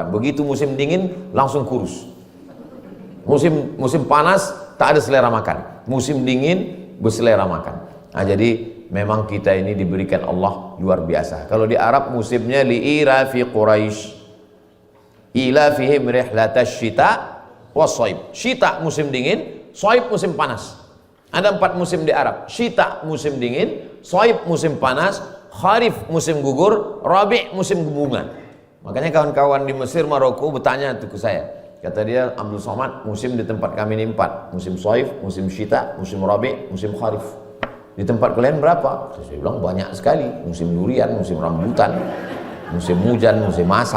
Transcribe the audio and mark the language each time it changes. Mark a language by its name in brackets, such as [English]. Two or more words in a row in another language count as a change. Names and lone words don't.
[Indonesian] Begitu musim dingin langsung kurus. Musim panas tak ada selera makan. Musim dingin berselera makan. Nah, jadi memang kita ini diberikan Allah luar biasa. Kalau di Arab musimnya [Arabic] لإيلاف قريش, إيلافهم رحلة الشتاء والصيف. [Indonesian] Syita musim dingin, shaib musim panas. Ada 4 musim di Arab. Syita musim dingin, shaib musim panas, kharif musim gugur, rabi' musim bunga. Makanya kawan-kawan di Mesir, Maroko bertanya tuh ke saya. Kata dia, Abdul Somad, musim di tempat kami ini 4. Musim shaib, musim syita, musim rabi', musim kharif. Di tempat kalian berapa? Saya bilang banyak sekali. Musim durian, musim rambutan, musim hujan, musim asap.